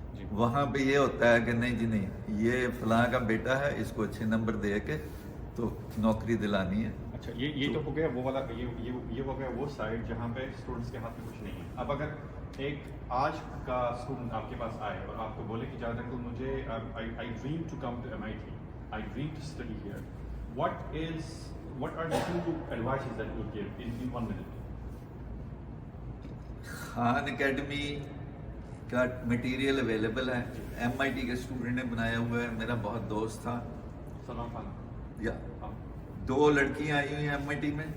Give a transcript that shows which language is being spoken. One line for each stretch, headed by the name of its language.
Urdu: وہاں پہ یہ ہوتا ہے کہ نہیں جی نہیں, یہ فلاں کا بیٹا ہے, اس کو اچھے نمبر دے کے تو نوکری دلانی ہے. اچھا, یہ تو ہو گیا وہ والا, یہ ہو گیا وہ سائڈ جہاں پہ اسٹوڈنٹس کے ہاتھ میں کچھ نہیں ہے. اب اگر ایک آج کا اسٹوڈنٹ آپ کے پاس آئے اور آپ کو بولے کہ جاوید انکل مجھے I dream to come to MIT, I dream to study here.
English: What are the 2 advices that you would give in 1 minute?
Urdu: Khan academy کا مٹیریل اویلیبل ہے, MIT کے اسٹوڈنٹ نے بنایا ہوا ہے, میرا بہت دوست تھا. سلمان خان. یا ہاں 2 لڑکیاں آئی ہوئی ہیں MIT میں,